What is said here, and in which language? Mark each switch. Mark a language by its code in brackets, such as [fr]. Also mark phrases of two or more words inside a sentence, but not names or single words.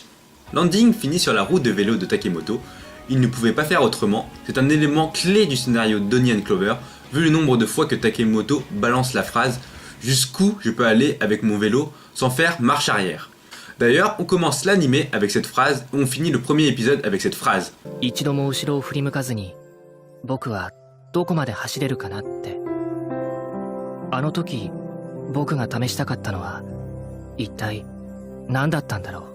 [fr] L'ending finit sur la roue de vélo de Takemoto, il ne pouvait pas faire autrement, c'est un élément clé du scénario d'Onion Clover, vu le nombre de fois que Takemoto balance la phrase « Jusqu'où je peux aller avec mon vélo sans faire marche arrière ?» D'ailleurs, on commence l'animé avec cette phrase et on finit le premier épisode avec cette phrase. [ja] 一度も後ろを振り向かずに僕はどこまで走れるかなって。あの時僕が試したかったのは一体何だったんだろう。